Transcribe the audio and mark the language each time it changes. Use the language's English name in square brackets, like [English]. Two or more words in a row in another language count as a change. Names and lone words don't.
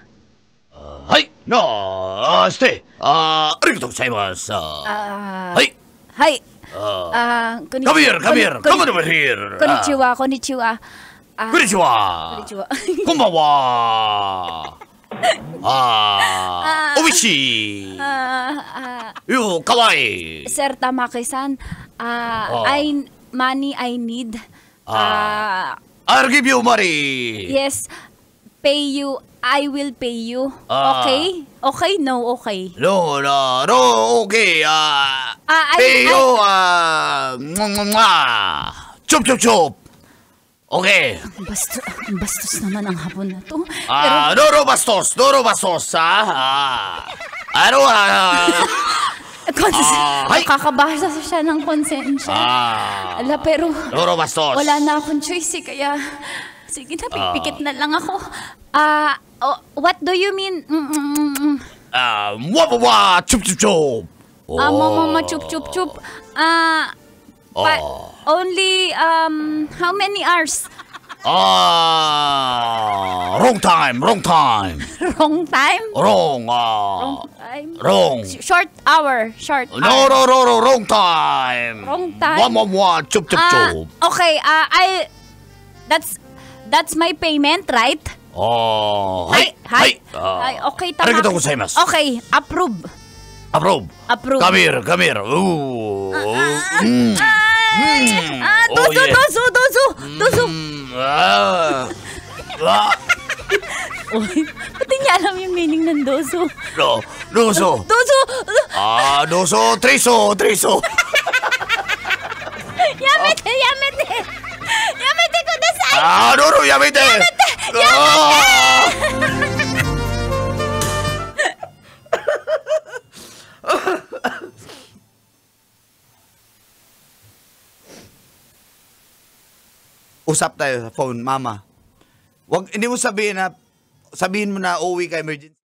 [Japanese] はいなあしてありがとうございますはいはい。 [English] Come here, come here, come over here. [Japanese] こんにちは、こんにちは. こんにちは Konnichiwa. こんばんはおいしいよかわいい [English] Sir Tamaki-san, money I need. I'll give you money Yes, pay you. I will pay you. Okay? Okay? No, okay. No, no, no, okay pay you chop, chop, chop okay [Filipino] Bastos naman ang hapon na to. no bastos ano Kakabasa siya ng konsensya. Ala, pero no bastos wala na akong choice kaya sige na, pipikit na lang ako. [English] What do you mean? Chup chup chup Mama, chup. Only, how many hours? Wrong time. Wrong time? Wrong. Wrong. Short hour. No, wrong time. Wrong time? One, chup. Okay, that's my payment, right? Hi. [Filipino] Okay, tama. [Japanese] ありがとうございます. [English] Okay, approve. Approve. Come here. Ooh. [Japanese] Dozo. [Filipino] Uy, pati niya alam yung meaning ng dozo. [Japanese] Dozo. Triso. やめてください. Yamete. [Filipino] Usap tayo sa phone, Mama. Hindi mo sabihin mo na uuwi ka emergency.